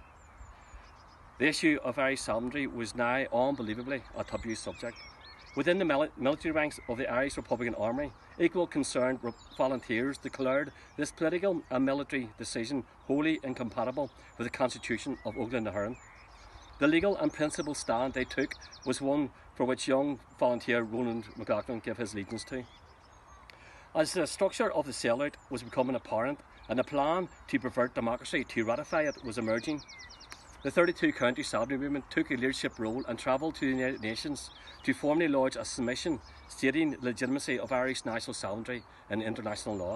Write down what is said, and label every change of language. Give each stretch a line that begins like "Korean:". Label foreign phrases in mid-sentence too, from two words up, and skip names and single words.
English: The issue of Irish sovereignty was now unbelievably a taboo subject. Within the military ranks of the Irish Republican Army, equal concerned volunteers declared this political and military decision wholly incompatible with the Constitution of Óglaigh na hÉireann. The legal and principled stand they took was one for which young volunteer Ronán MacLochlainn gave his allegiance to. As the structure of the sellout was becoming apparent and a plan to pervert democracy to ratify it was emerging, The 32 county sovereignty movement took a leadership role and travelled to the United Nations to formally lodge a submission stating the legitimacy of Irish national sovereignty in international law.